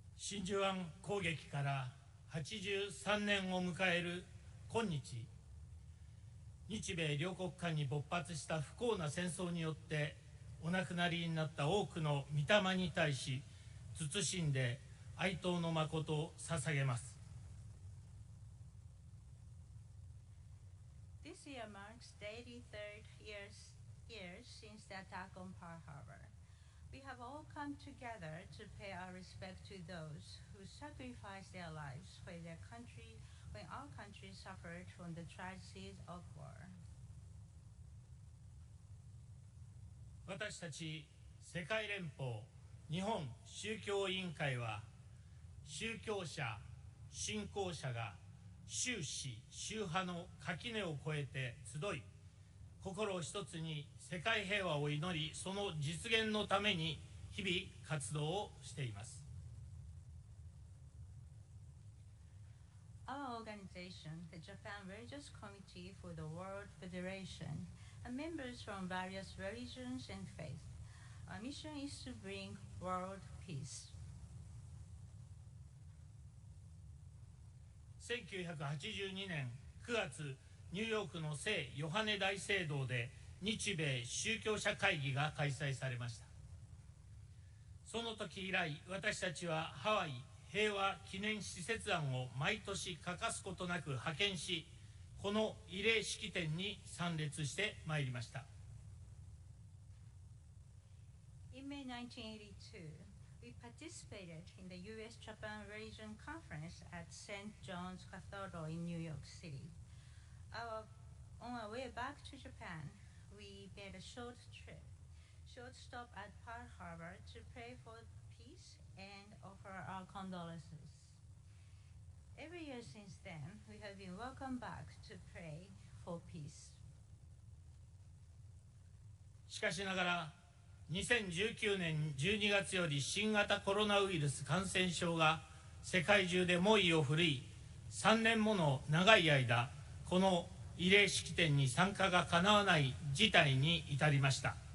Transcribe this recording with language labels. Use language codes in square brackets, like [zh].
[ja] 真珠湾攻撃から83年を迎える今日、日米両国間に勃発した不幸な戦争によってお亡くなりになった多くの御霊に対し、謹んで哀悼の誠を捧げます。 [en] This year marks the 83rd year since the attack on Pearl Harbor. We have all come together to pay our respect to those who sacrificed their lives for their country when our country suffered from the tragedies of war. [ja] 私たち世界連邦日本宗教委員会は、宗教者、信仰者が宗旨、宗派の垣根を越えて集い、心を一つに世界平和を祈り、その実現のために日々活動をしています。 [en] Our organization, the Japan Religious Committee for the World Federation, and members from various religions and faiths, our mission is to bring world peace. [ja] 1982年9月、ニューヨークの聖ヨハネ大聖堂で日米宗教者会議が開催されました。その時以来、私たちはハワイ平和記念使節団を毎年欠かすことなく派遣し、この慰霊式典に参列してまいりました。 [en] In May 1982, we participated in the U.S.-Japan Religion Conference at St. John's Cathedral in New York City. On our way back to Japan, we made a short stop at Pearl Harbor to pray for peace and offer our condolences. Every year since then, we have been welcomed back to pray for peace. [ja] しかしながら、2019年12月より新型コロナウイルス感染症が世界中で猛威を振るい、3年もの長い間、この慰霊式典に参加がかなわない事態に至りました。